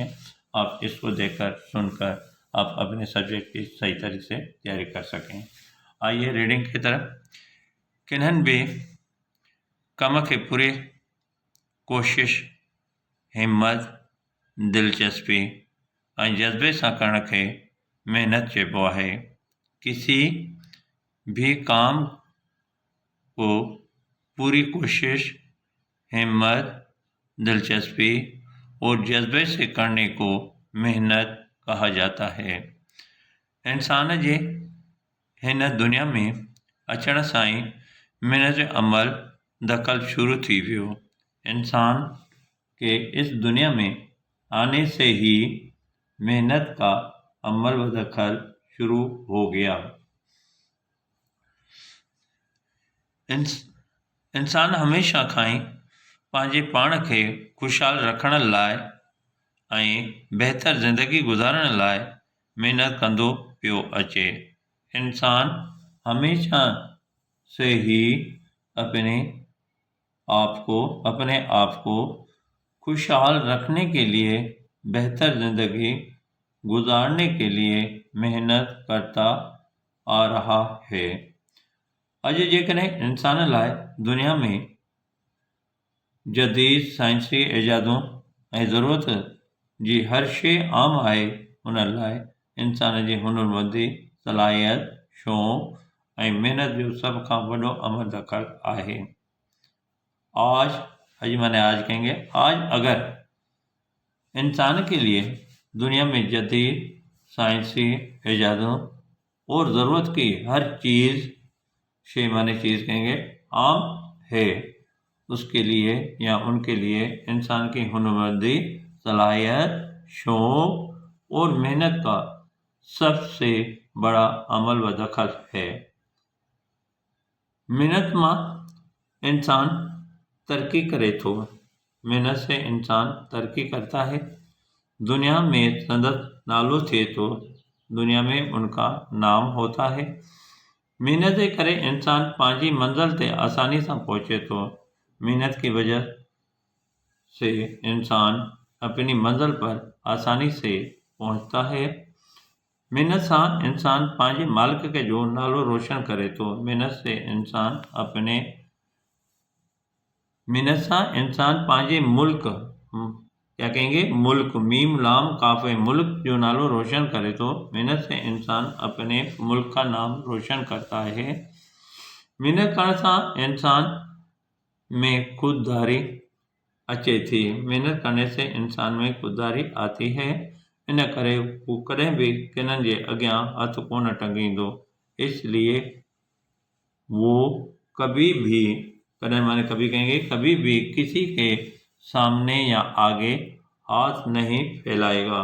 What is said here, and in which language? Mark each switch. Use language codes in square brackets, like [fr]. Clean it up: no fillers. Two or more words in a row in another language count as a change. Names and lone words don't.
[ur] آپ اس کو دیکھ کر سن کر آپ اپنے سبجیکٹ کی صحیح طریقے سے تیاری کر سکیں. آئیے ریڈنگ کی طرف. [sd] किन्हन भी कम के पूरे कोशिश, हिम्मत, दिलचस्पी ऐं जज़्बे सां करण खे महिनत चइबो आहे। [ur] کسی بھی کام کو پوری کوشش، ہمت، دلچسپی اور جذبے سے کرنے کو محنت کہا جاتا ہے. [sd] इंसान जे हिन दुनिया में अचण सां ई महिनत अमल दख़ल शुरू थी वियो। [ur] انسان کے اس دنیا میں آنے سے ہی محنت کا عمل و دخل شروع ہو گیا. [sd] इंसान हमेशा खां ई पंहिंजे पाण खे ख़ुशहाल रखण लाइ ऐं बहितर ज़िंदगी गुज़ारण लाइ महिनत कंदो पियो अचे। [ur] انسان ہمیشہ سے ہی اپنے آپ کو خوشحال رکھنے کے لیے، بہتر زندگی گزارنے کے لیے محنت کرتا آ رہا ہے. [sd] अॼु जेकॾहिं इंसान लाइ दुनिया में जदीद साइंसी इजादूं ऐं ज़रूरत जी हर शइ आम आहे, उन लाइ इंसान जी हुनरमंदी, सलाहियत, शौक़ ऐं महिनत जो सभ खां वॾो अमल दख़ल आहे। [ur] آج مانے آج کہیں گے، آج اگر انسان کے لیے دنیا میں جدید سائنسی ایجادوں اور ضرورت کی ہر چیز، شے مانے چیز کہیں گے، عام ہے، اس کے لیے یا ان کے لیے انسان کی ہنرمندی، صلاحیت، شوق اور محنت کا سب سے بڑا عمل و دخل ہے. [sd] मेहनत मां इंसान तरक्की करे थो। [ur] محنت سے انسان ترقی کرتا ہے, [sd] दुनिया में संदस नालो थिए थो, [ur] دنیا میں ان کا نام ہوتا ہے. [sd] मेहनत जे करे इंसान पंहिंजी मंज़िल ते आसानी सां पहुचे थो। [ur] محنت کی وجہ سے انسان اپنی منزل پر آسانی سے پہنچتا ہے. [sd] मेहनत सां इंसान पंहिंजे मालिक के जो नालो रोशन करे थो। [ur] मेहनत से [sd] इंसान पंहिंजे मुल्क, [ur] क्या कहेंगे, [sd] मुल्क, मीम लाम काफ़े मुल्क जो नालो रोशन करे थो। [ur] محنت سے انسان اپنے ملک کا نام روشن کرتا ہے. [sd] मेहनत करण सां इंसान में खुददारी अचे थी। [ur] محنت کرنے سے انسان میں خودداری آتی ہے. [sd] इन करे हू कॾहिं बि किन्हनि जे अॻियां हथ कोन टंगींदो। [ur] اس لیے وہ کبھی بھی، قدم مانے کبھی کہیں گے، کبھی بھی کسی کے سامنے یا آگے ہاتھ نہیں پھیلائے گا.